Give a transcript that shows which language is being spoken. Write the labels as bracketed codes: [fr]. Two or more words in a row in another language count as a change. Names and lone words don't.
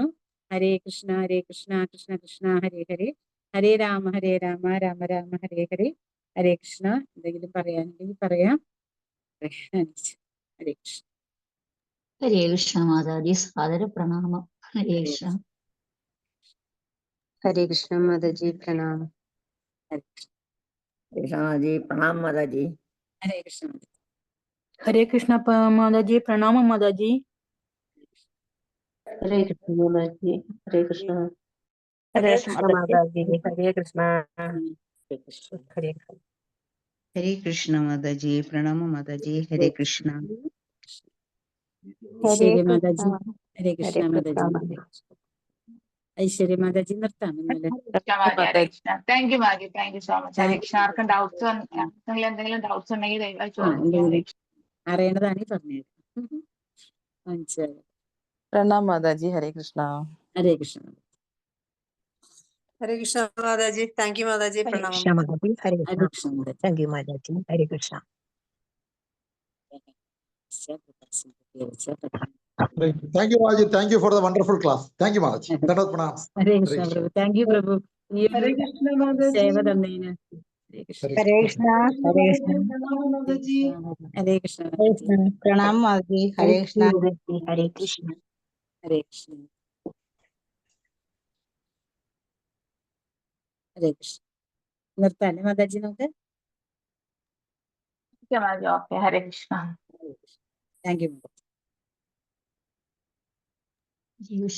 [ml] ഹരേ കൃഷ്ണ കൃഷ്ണ കൃഷ്ണ ഹരേ ഹരേ, ഹരേ രാമ രാമ രാമ ഹരേ ഹരേ. ഹരേ കൃഷ്ണ. എന്തെങ്കിലും പറയാനുണ്ടെങ്കിൽ പറയാം. ഹരേ കൃഷ്ണ. ഹരേ കൃഷ്ണ മാതാജി, സാദര പ്രണാമം. ഹരേ കൃഷ്ണ. [hi] हरे कृष्ण माता जी प्रणाम। [ml] ഹരേ കൃഷ്ണ. [hi] कृष्णा जी प्रणाम माता जी। [ml] ഹരേ കൃഷ്ണ. [hi] हरे कृष्णा माता जी, प्रणाम माता जी। हरे कृष्ण माता जी, हरे कृष्ण। हरे कृष्ण माता जी। हरे कृष्णा। हरे हरे कृष्ण माता जी, प्रणाम माता जी, हरे कृष्ण। [ml] ഐശ്വര്യ മാതാജി. ഹരേ കൃഷ്ണ മാതാജി. ഐശ്വര്യ മാതാജി നിർത്താം ഇന്നലെ. [en] thank you Maji, thank you so much. ഹരേ കൃഷ്ണ. [ml] ആർക്കും ഡൗട്ട്സ് എന്തെങ്കിലും ഡൗട്ട്സ് ഉണ്ടെങ്കിൽ ദയവായി ചോദിക്കാം. അറിയണതാണ് പറഞ്ഞത്. മനസ്സിലായി. [hi] प्रणाम माता जी, हरे कृष्णा। [ml] ഹരേ കൃഷ്ണ. [hi] हरे कृष्ण माता जी, [en] thank you [hi] माता जी, हरे प्रणाम। कृष्णा माता जी। हरे [ml] ഹരേ [hi] कृष्णा। [ml] കൃഷ്ണ മാതാജി. [en] thank you [hi] माता जी। हरे कृष्णा। [en] Thank you, Maharaj. Thank you for the wonderful class. Thank you, Maharaj. [hi] दंडवत प्रणाम. [ml] ഹരേ കൃഷ്ണ പ്രഭു. [en] thank you [ml] പ്രഭു. ഈ ഒരു സേവ തന്നതിന്. ഹരേ കൃഷ്ണ. [hi] हरे कृष्णा। हरे कृष्णा। [ml] ഹരേ കൃഷ്ണ. [hi] प्रणाम माता जी। हरे कृष्णा। हरे कृष्णा। [ml] ഹരേ കൃഷ്ണ. ഹരേ കൃഷ്ണ. നിർത്താല്ലേ മാതാജി നമുക്ക്? ഓക്കെ, ഹരേ കൃഷ്ണ. [en] thank you. [ml] ഹരേ കൃഷ്ണ.